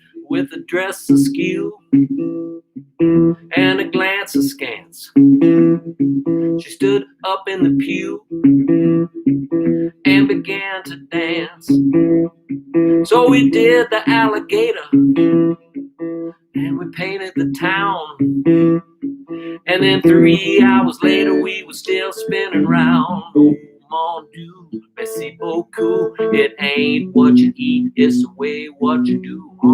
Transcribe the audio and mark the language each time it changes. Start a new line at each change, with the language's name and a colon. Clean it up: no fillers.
English: With a dress askew and a glance askance, she stood up in the pew and began to dance. So we did the alligator and we painted the town, and then 3 hours later we were still spinning round.
French: Oh mon Dieu, merci beaucoup.
English: It ain't what you eat, it's the way what you do.